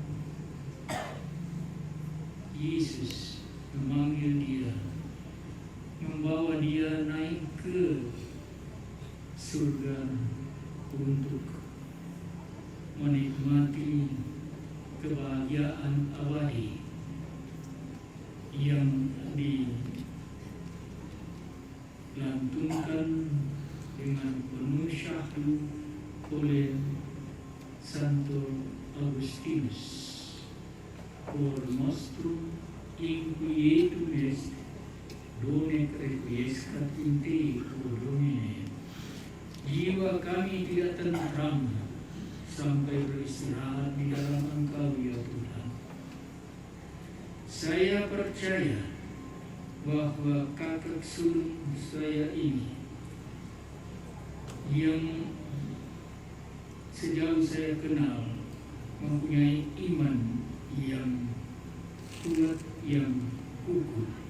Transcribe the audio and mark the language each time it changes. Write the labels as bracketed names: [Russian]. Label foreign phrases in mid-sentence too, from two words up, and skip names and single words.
[Indonesian] Yesus memanggil dia, membawa dia naik ke surga untuk menikmati kebahagiaan abadi yang dilantunkan dengan penuh syahdu oleh Santo Agustinus. [Latin] Por nostrum inquietum est, donec requiescat in te, o Domine. [Indonesian] jiwa kami tidak tentram sampai beristirahat di dalam Engkau ya Tuhan. Saya percaya bahwa kakak sulung saya ini yang sejauh saya kenal mempunyai iman yang kuat, yang kukuh.